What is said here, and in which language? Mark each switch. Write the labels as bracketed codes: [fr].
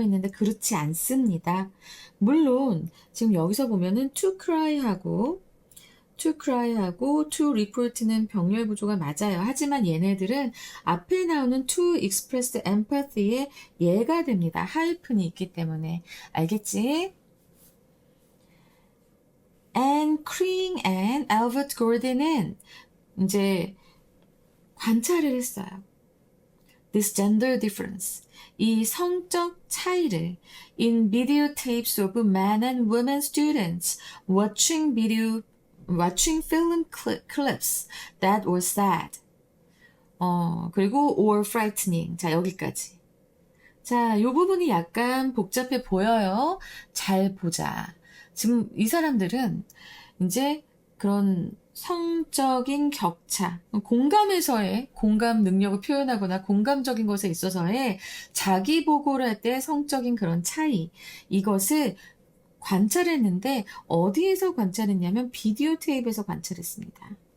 [ko] 했는데 그렇지 않습니다. 물론 지금 여기서 보면은 [en] to cry [ko] 하고 [en] to cry [ko] 하고 [en] to report [ko] 는 병렬 구조가 맞아요. 하지만 얘네들은 앞에 나오는 [en] to express empathy [ko] 의 예가 됩니다. 하이픈이 있기 때문에. 알겠지? Anne Cring and Albert Gordon은 이제 관찰을 했어요. [en] This gender difference. [ko] 이 성적 차이를 [en] in videotapes of men and women students watching film clips that were sad. [ko] 그리고 [en] or frightening. [ko] 자, 여기까지. 자, 요 부분이 약간 복잡해 보여요. 잘 보자. 지금 이 사람들은 이제 그런 성적인 격차, 공감에서의 공감 능력을 표현하거나 공감적인 것에 있어서의 자기 보고를 할 때 성적인 그런 차이, 이것을 관찰했는데 어디에서 관찰했냐면 비디오 테이프에서 관찰했습니다.